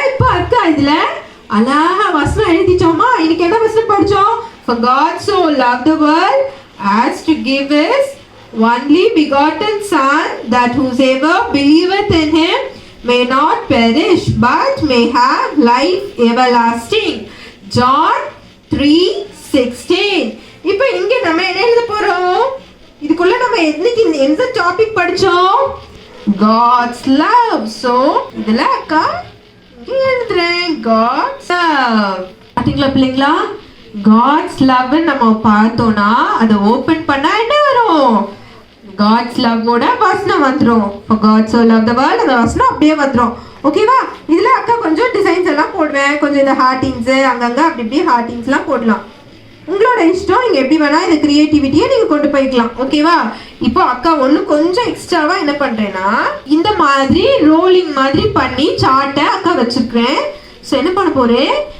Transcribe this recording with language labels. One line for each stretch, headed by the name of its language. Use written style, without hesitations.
Tamil: இப்ப அக்கா இதுல அழகா வசனம் எழுதிச்சோமா. இன்னைக்கு என்ன வசனம் படிச்சோம்?
English: For God so loved the world as to give his only begotten son, that whosoever believeth in him may not perish but may have life everlasting.
Tamil: John 3:16. இப்போ இங்க நம்ம என்ன எழுத போறோம்? இதுக்குள்ள நம்ம இன்னைக்கு எந்த டாபிக் படிச்சோம்? God's love. So இதுல அக்கா இங்க எழுதுறேன் God's love. பாத்தீங்களா பிள்ளைங்களா? God's love நம்ம பார்த்தோம்னா அதை ஓபன் பண்ணா என்ன வரும்? God's love ஓட வசனம் வந்துரும்.
English: For God so loved the world
Tamil: அந்த வசனம் அப்படியே வந்துரும். ஓகேவா? இதுல அக்கா கொஞ்சம் டிசைன்ஸ் எல்லாம் போடுவேன். கொஞ்சம் இந்த ஹார்ட்டிங்ஸ் அங்கங்க அப்படி இப்படி ஹார்ட்டிங்ஸ் எல்லாம் போடலாம். உங்களோட இஷ்டம். நீங்க எப்படி வேணா இந்த கிரியேட்டிவிட்டியை நீங்க கொண்டு போய்க்கலாம். ஓகேவா? இப்போ அக்கா ஒண்ணு கொஞ்சம் எக்ஸ்ட்ராவா என்ன பண்றேன்னா இந்த மாதிரி ரோலிங் மாதிரி பண்ணி சார்ட்டை அக்கா வச்சிருக்கேன். ஸோ என்ன பண்ண போறேன்?